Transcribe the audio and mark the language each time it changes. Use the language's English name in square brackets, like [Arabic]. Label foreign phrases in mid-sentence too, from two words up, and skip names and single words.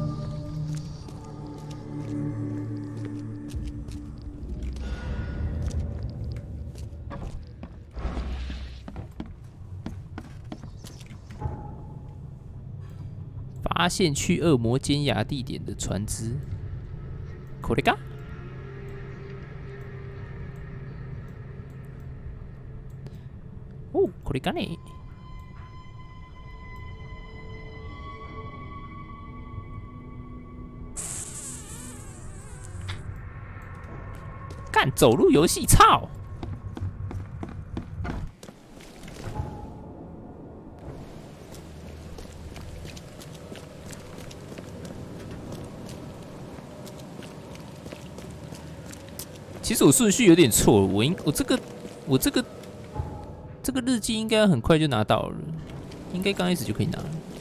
[Chinese] 发现去恶魔尖牙地点的船只。 [Japanese] これか？哦，これかね？ [Chinese] 干走路游戏，操！其实我顺序有点错，我这个日记应该很快就拿到了，应该刚开始就可以拿了。